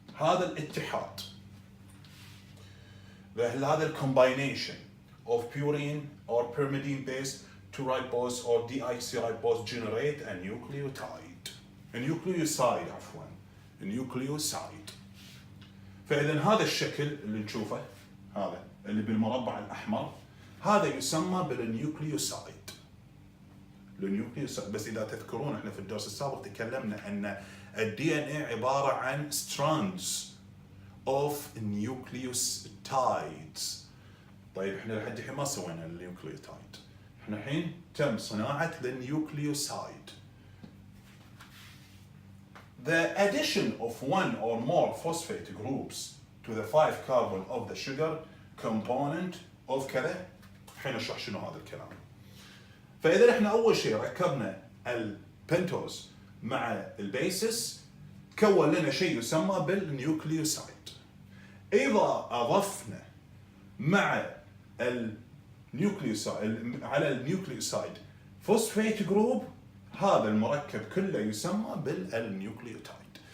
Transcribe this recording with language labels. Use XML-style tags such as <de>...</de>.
<ar>هذا الاتحاد، هذا الكومباينيشن</ar> <en>of purine or pyrimidine base to ribose or deoxyribose generate a nucleotide. A nucleoside</en> <ar>عفوا.</ar> <en>A nucleoside.</en> <ar>فإذا هذا الشكل اللي نشوفه هذا اللي بالمربع الأحمر هذا يسمى بالنيوكليوسايد. النيوكليوسايد بس إذا تذكرون احنا في الدرس السابق تكلمنا أن الدي ان اي عبارة عن</ar> <en>strands of nucleotides.</en> <ar>طيب احنا لحد الحين ما سوينا النيوكليوتايد، احنا الحين تم صناعة النيوكليوسايد.</ar> <en>The addition of one or more phosphate groups to the 5 carbon of the sugar component of</en> <ar>كذا. الحين اشرح شنو هذا الكلام. فإذا احنا أول شيء ركبنا البنتوز مع البيسس كون لنا شيء يسمى بالنيوكليوسايد. إذا أضفنا مع النيوكليوسايد على النيوكليوسايد فوسفيت جروب هذا المركب كله يسمى بالنيوكليوتايد.</ar>